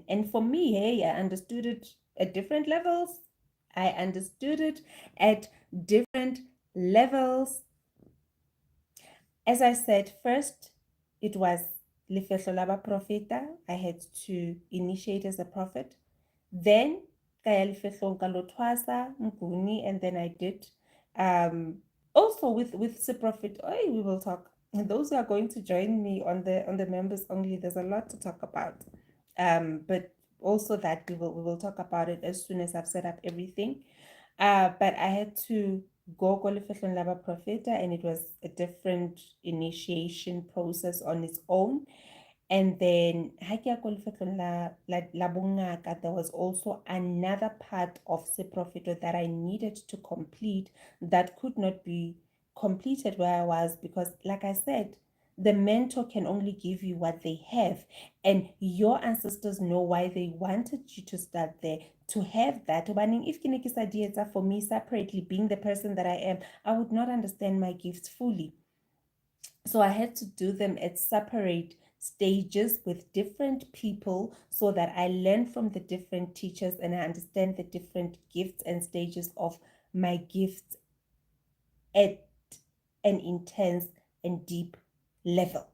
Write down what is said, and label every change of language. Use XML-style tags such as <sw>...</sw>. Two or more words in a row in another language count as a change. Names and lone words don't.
<en>And for me, hey, I understood it at different levels. I understood it at different levels. As I said, first, it was</en> <st>Lefehlo la Baprofeta.</st> <en>I had to initiate as a prophet. Then,</en> <st>kaya Lefehlong ka lo thwasa,</st> <en>Nguni, and then I did. Also with the prophet, we will talk. And those who are going to join me on the members only, there's a lot to talk about. But also that we will talk about it as soon as I've set up everything. But I had to go</en> <st>ko Lefehlong la Baprofeta,</st> <en>and it was a different initiation process on its own. And then</en> <st>ha ke ya ko Lefehlong la bongaka,</st> <en>there was also another part of Seprofeto that I needed to complete, that could not be completed where I was, because like I said, the mentor can only give you what they have, and your ancestors know why they wanted you to start there, to have that. If</en> <st>ke ne ke sa di etsa</st> <en>for me separately, being the person that I am, I would not understand my gifts fully. So I had to do them at separate stages with different people, so that I learn from the different teachers and I understand the different gifts and stages of my gifts at an intense and deep level.</en>